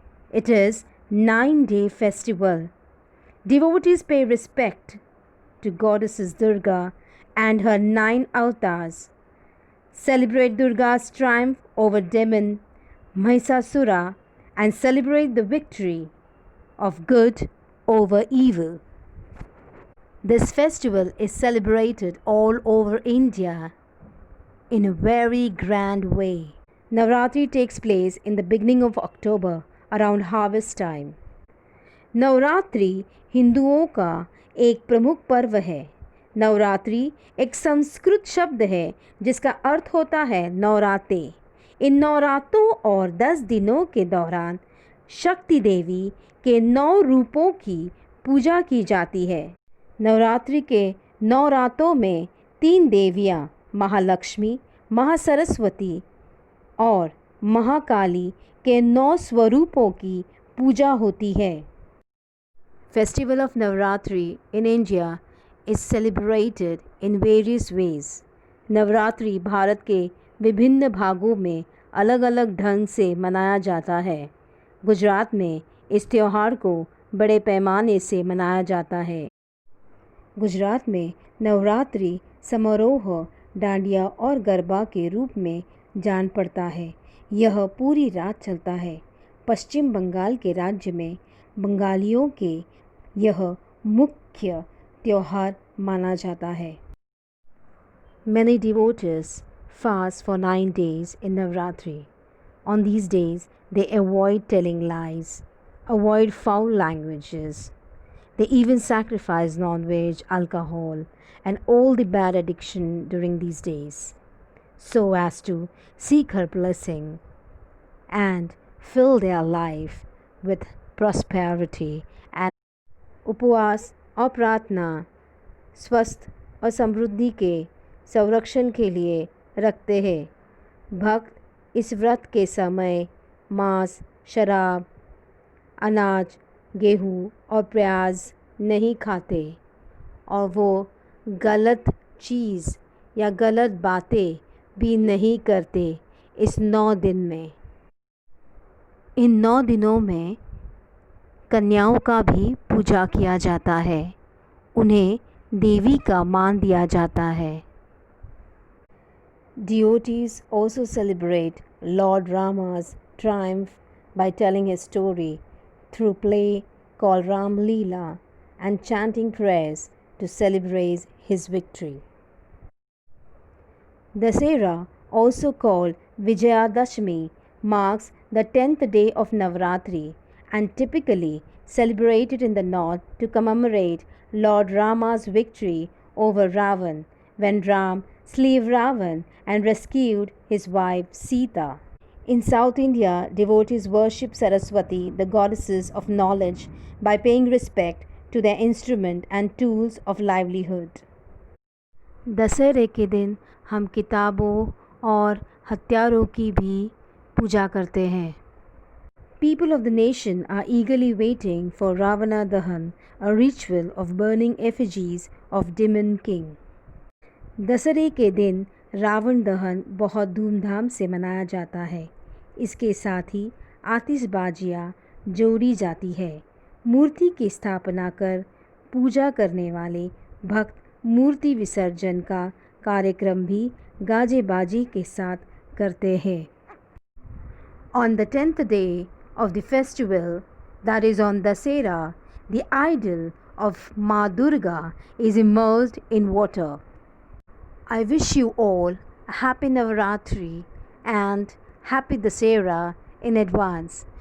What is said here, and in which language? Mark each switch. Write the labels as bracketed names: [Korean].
[English] It is 9-day festival. Devotees pay respect to goddesses Durga and her 9 avatars, celebrate Durga's triumph over demon Mahisasura, and celebrate the victory of good over evil. This festival is celebrated all over India in a very grand way. Navratri takes place in the beginning of October around harvest time. [Hindi] Navratri हिंदुओं का एक प्रमुख पर्व है. नवरात्रि एक संस्कृत शब्द है जिसका अर्थ होता है नवराते. इन नवरातों और 10 दिनों के दौरान शक्ति देवी के 9 रूपों की पूजा की जाती है. नवरात्रि के 9 रातों में 3 देवियाँ महालक्ष्मी, महासरस्वती और महाकाली के 9 स्वरूपों की पूजा होती है. [English] Festival of Navratri in India is celebrated in various ways. [Hindi] Navratri Bharat के विभिन्न भागों में अलग अलग ढंग से मनाया जाता है. गुजरात में इस त्यौहार को बड़े पैमाने से मनाया जाता है. गुजरात में नवरात्रि समारोह डांडिया और गरबा के रूप में जान पड़ता है. यह पूरी रात चलता है. पश्चिम बंगाल के राज्य में बंगालियों के यह मुख्य त्योहार माना जाता है. [English] Many devotees fast for 9 days in Navratri. On these days, they avoid telling lies, avoid foul languages. They even sacrifice non-veg, alcohol, and all the bad addiction during these days, so as to seek her blessing and fill their life with prosperity. And [Hindi] उपवास और प्रार्थना स्वस्थ और समृद्धि के संरक्षण के लिए रखते हैं. भक्त इस व्रत के समय मांस, शराब, अनाज, गेहूँ और प्याज नहीं खाते और वो गलत चीज़ या गलत बातें भी नहीं करते इस 9 दिन में. इन 9 दिनों में कन्याओं का भी पूजा किया जाता है. उन्हें देवी का मान दिया जाता है. [English] Devotees also celebrate Lord Rama's triumph by telling his story through play called Ram Leela and chanting prayers to celebrate his victory. Dasera, also called Vijayadashmi, marks the 10th day of Navratri and typically celebrated in the north to commemorate Lord Rama's victory over Ravan when Ram slew Ravan and rescued his wife Sita. In South India, devotees worship Saraswati, the goddesses of knowledge, by paying respect to their instrument and tools of livelihood. [Hindi] दशहरे के दिन हम किताबों और हथियारों की भी पूजा करते हैं. [English] People of the nation are eagerly waiting for Ravana Dahan, a ritual of burning effigies of demon king. [Hindi] दशहरे के दिन रावण दहन बहुत धूमधाम से मनाया जाता है. इसके साथ ही आतिशबाजियाँ जोड़ी जाती है. मूर्ति की स्थापना कर पूजा करने वाले भक्त मूर्ति विसर्जन का कार्यक्रम भी गाजे बाजी के साथ करते हैं. [English] On the 10th day of the festival, that is on Dasera, the idol of Ma Durga is immersed in water. I wish you all a happy Navaratri and happy Dasera in advance.